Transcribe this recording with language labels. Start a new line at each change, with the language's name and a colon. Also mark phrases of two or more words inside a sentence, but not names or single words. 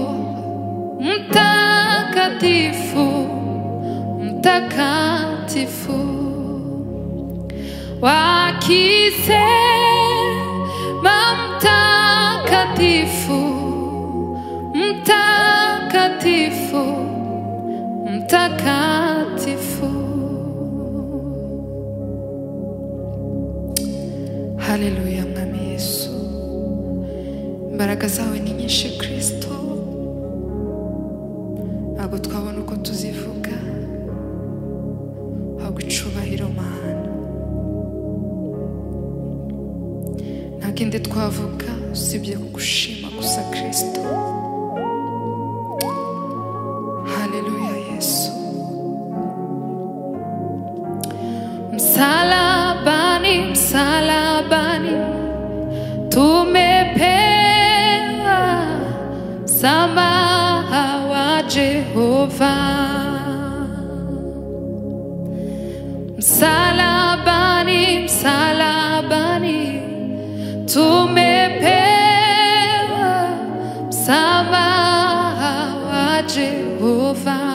Swahili: mtakatifu, mtakatifu, wakisema mtakatifu, mtakatifu, mtakatifu.
Kinyarwanda: Haleluya Mwami Yesu, imbaraga zawe ni nyinshi Kristo, ntabwo twabona uko tuzivuga, ahubwo icubahiro Mana. Nta kindi twavuga usibye kugushima gusa Kristo. Haleluya Yesu.
Swahili: Msalabani, msalabani tumepewa msamaha wa Jehova. Msalabani, msalabani tumepewa msamaha wa Jehova.